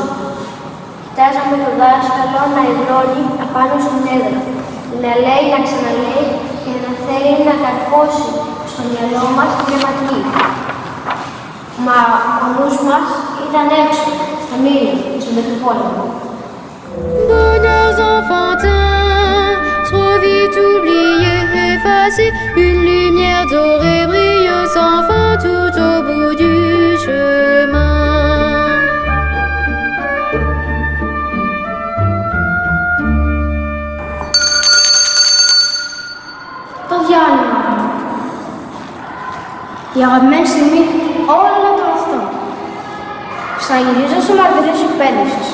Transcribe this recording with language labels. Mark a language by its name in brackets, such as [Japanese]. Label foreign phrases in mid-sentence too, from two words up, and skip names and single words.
[Greek] Κοιτάζαμε τον δάσκαλο να υδρώνει απάνω στην έδρα, να λέει, να ξαναλέει και να θέλει να καρφώσει στο μυαλό μας τη γραμματική. Μα ο νους μας ήταν έξω, στα μήλια και στον Μετροπόλεμο. [French] Bonheurs enfantins, trop vite oubliés, effacés, une lumière dorée brille sans fin tout au bout du chemin. [Greek] Το διάλειμμα. Η αγαπημένη στιγμή όλων των αυτών. Ξαναγυρίζω σε μαρτυρίες εκπαίδευσης.